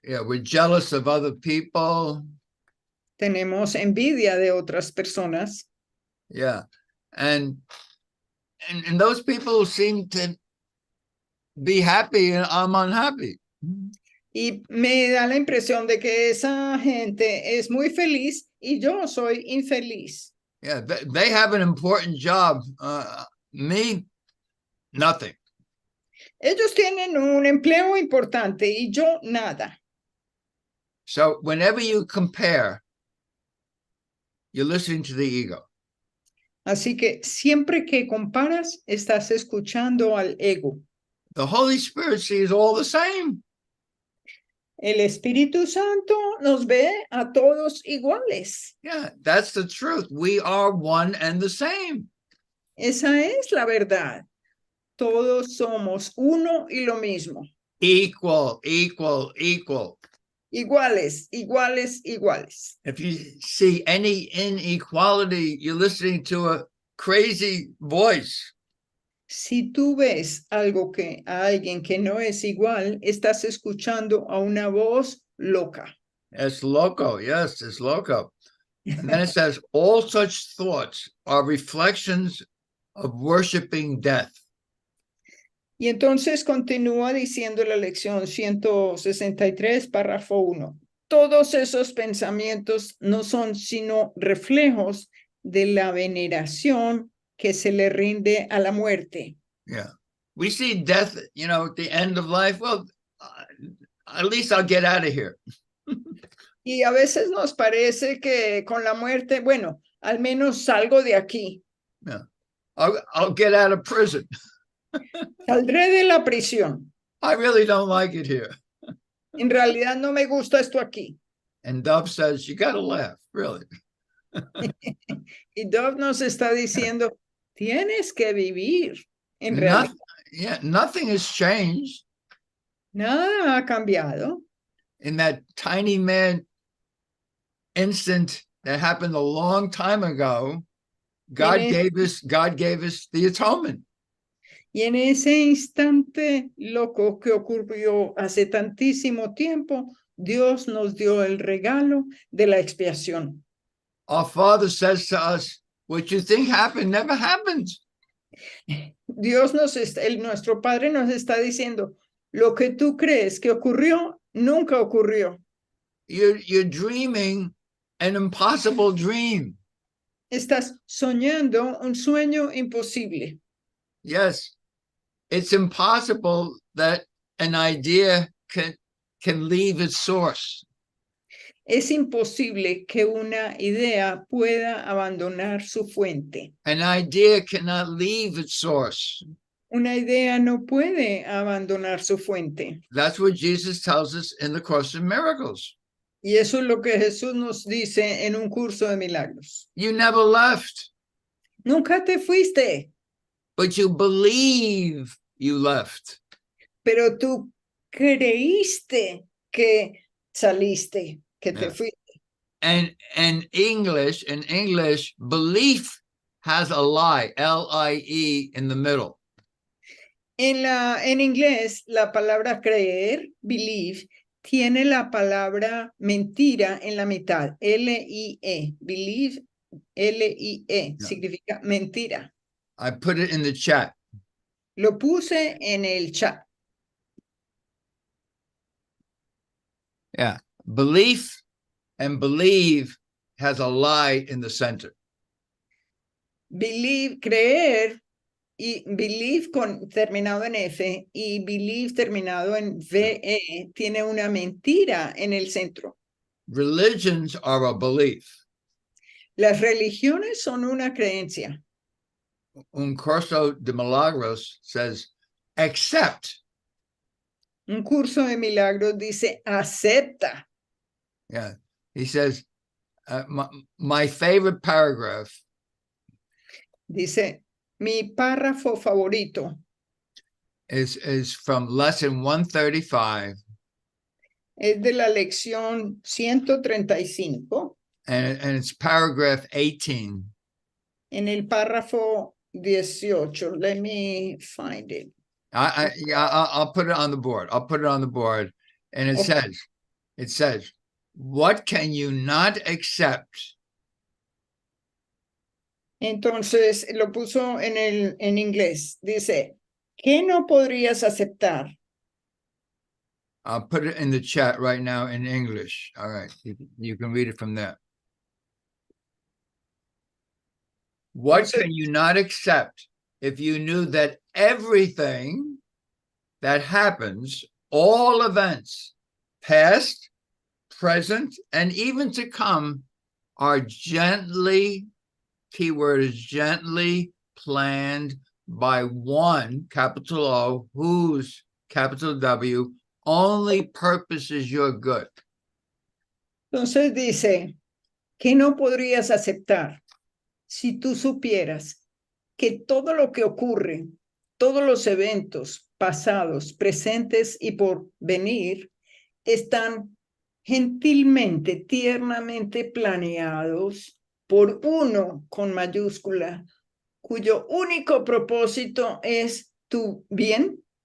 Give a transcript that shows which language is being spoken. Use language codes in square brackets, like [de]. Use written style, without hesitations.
[en] Yeah, we're jealous of other people. [es] tenemos envidia de otras personas. [en] Yeah. And those people seem to be happy and I'm unhappy. [es] Y me da la impresión de que esa gente es muy feliz y yo soy infeliz. [en] Yeah, they have an important job. Me, nothing. [es] Ellos tienen un empleo importante y yo nada. [en] So whenever you compare, you're listening to the ego. [es] Así que siempre que comparas, estás escuchando al ego. [en] The Holy Spirit sees all the same. [es] El Espíritu Santo nos ve a todos iguales. [en] Yeah, that's the truth. We are one and the same. [es] Esa es la verdad. Todos somos uno y lo mismo. [en] Equal, equal, equal. [es] Iguales, iguales, iguales. [en] If you see any inequality, you're listening to a crazy voice. [es] Si tú ves algo a alguien que no es igual, estás escuchando a una voz loca. [en] It's loco. Yes, it's loco. And then it says, all such thoughts are reflections of worshiping death. [es] Y entonces continúa diciendo la lección 163, párrafo 1. Todos esos pensamientos no son sino reflejos de la veneración que se le rinde a la muerte. [en] Yeah. We see death, at the end of life. Well, at least I'll get out of here. [es] Y a veces nos parece que con la muerte, bueno, al menos salgo de aquí. [en] Yeah. I'll get out of prison. [es] Saldré de la prisión. [en] I really don't like it here. [es] En realidad no me gusta esto aquí. [en] And Dove says, you got to laugh, really. [es] Y Dove nos está diciendo, tienes que vivir. En realidad, [en] Nothing has changed. [es] Nada ha cambiado. [en] In that tiny man instant that happened a long time ago, God gave us the atonement. [es] Y en ese instante loco que ocurrió hace tantísimo tiempo, Dios nos dio el regalo de la expiación. [en] Our Father says to us, what you think happened never happened. [es] Nuestro Padre nos está diciendo, lo que tú crees que ocurrió, nunca ocurrió. [en] You're dreaming an impossible dream. [es] Estás soñando un sueño imposible. [en] Yes, it's impossible that an idea can leave its source. [es] Es imposible que una idea pueda abandonar su fuente. [en] An idea cannot leave its source. [es] Una idea no puede abandonar su fuente. [en] That's what Jesus tells us in the Course in Miracles. [es] Y eso es lo que Jesús nos dice en un curso de milagros. [en] You never left. [es] Nunca te fuiste, [en] but you believe you left. [es] pero tú creíste que saliste, que te [en] Yeah. [es] fuiste. [en] And in English, belief has a lie, L-I-E, in the middle. [es] En inglés, la palabra creer, believe, tiene la palabra mentira en la mitad, L-I-E, believe, L-I-E, significa mentira. [en] I put it in the chat. [es] Lo puse en el chat. [en] Yeah. Belief and believe has a lie in the center. [es] Believe, creer, y believe terminado en F y believe terminado en VE tiene una mentira en el centro. [en] Religions are a belief. [es] Las religiones son una creencia. [en] Uncursodemilagros says, accept. [es] Un curso de milagros dice acepta. [en] Yeah. He says, my favorite paragraph. [es] Dice, mi párrafo favorito [en] is from lesson 135. [es] es de la lección 135. [en] And it's paragraph 18. [es] En el párrafo 18. [en] Let me find it. I'll put it on the board. I'll put it on the board. And it Okay. says, what can you not accept? [es] Entonces lo puso en inglés. Dice, ¿qué no podrías aceptar? [en] I'll put it in the chat right now in English. All right. You can read it from there. What can you not accept if you knew that everything that happens, all events, past, present, and even to come, are gently, keyword is gently, planned by one, capital O, whose, capital W, only purpose is your good? [es] Entonces dice, ¿qué no podrías aceptar si tú supieras que todo lo que ocurre, todos los eventos pasados, presentes y por venir, están gentilmente, tiernamente planeados por uno con mayúscula, cuyo único propósito es tu bien?